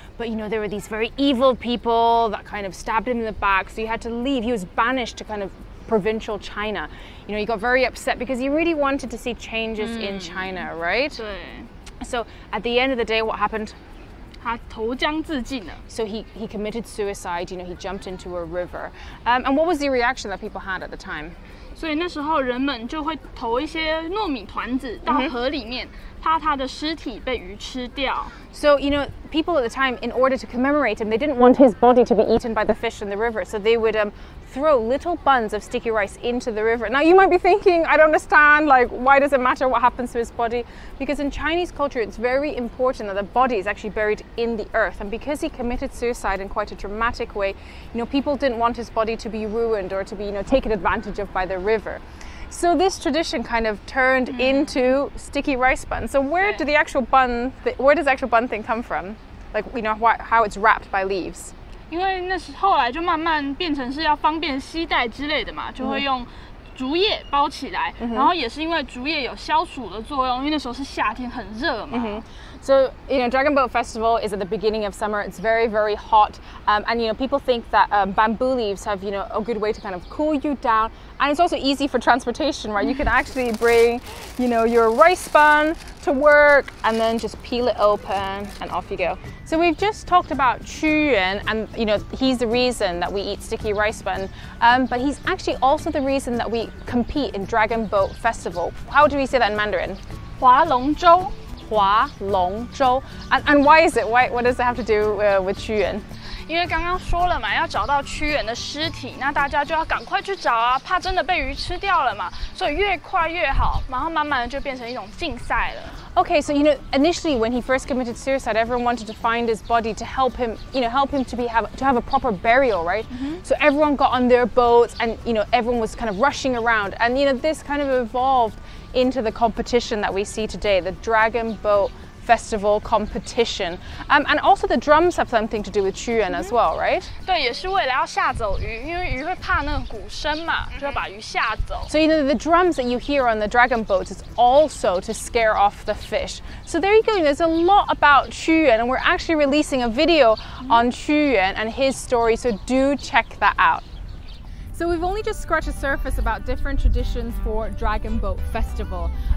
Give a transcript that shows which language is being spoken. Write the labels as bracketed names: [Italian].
[English] But, you know, there were these very evil people that kind of stabbed him in the back, so he had to leave. He was banished to kind of provincial China. You know, he got very upset because he really wanted to see changes in China, right? [Chinese] 对 [English] So at the end of the day, what happened? [Chinese] 他投江自尽了 [English] So he committed suicide, you know, he jumped into a river. And what was the reaction that people had at the time? [Chinese] 所以那时候人们就会投一些糯米团子到河里面，怕他的尸体被鱼吃掉。 [English] So, you know, people at the time, in order to commemorate him, they didn't want his body to be eaten by the fish in the river. So they would throw little buns of sticky rice into the river. Now you might be thinking, I don't understand, like, why does it matter what happens to his body? Because in Chinese culture, it's very important that the body is actually buried in the earth. And because he committed suicide in quite a dramatic way, you know, people didn't want his body to be ruined or to be, you know, taken advantage of by the river. So this tradition kind of turned into sticky rice buns. So where did the actual bun, where does the actual bun thing come from? Like, you know, how it's wrapped by leaves? [Chinese] 因为那时后来就慢慢变成是要方便携带之类的嘛，就会用竹叶包起来，然后也是因为竹叶有消暑的作用，因为那时候是夏天很热嘛。 [English] So, you know, Dragon Boat Festival is at the beginning of summer. It's very, very hot. And, you know, people think that bamboo leaves have, you know, a good way to kind of cool you down. And it's also easy for transportation, right? You can actually bring, you know, your rice bun to work and then just peel it open and off you go. So we've just talked about Qu Yuan and, you know, he's the reason that we eat sticky rice bun. But he's actually also the reason that we compete in Dragon Boat Festival. How do we say that in Mandarin? [Chinese] 划龙舟划龙舟. [English] And why is it? What does it have to do with Qu Yuan? [Chinese] 因为刚刚说了嘛，要找到屈原的尸体，那大家就要赶快去找啊，怕真的被鱼吃掉了嘛，所以越快越好，然后慢慢的就变成一种竞赛了。 [English] Okay, so, you know, initially when he first committed suicide, everyone wanted to find his body to help him, you know, help him to have a proper burial, right? So everyone got on their boats and, you know, everyone was kind of rushing around. And, you know, this kind of evolved into the competition that we see today, the Dragon Boat Festival competition. And also the drums have something to do with Qu Yuan as well, right? [Chinese] 对，也是为了要吓走鱼，因为鱼会怕那个鼓声嘛，就要把鱼吓走。 [English] So, you know, the drums that you hear on the dragon boats is also to scare off the fish. So there you go, there's a lot about Qu Yuan, and we're actually releasing a video on Qu Yuan and his story, so do check that out. So we've only just scratched the surface about different traditions for Dragon Boat Festival.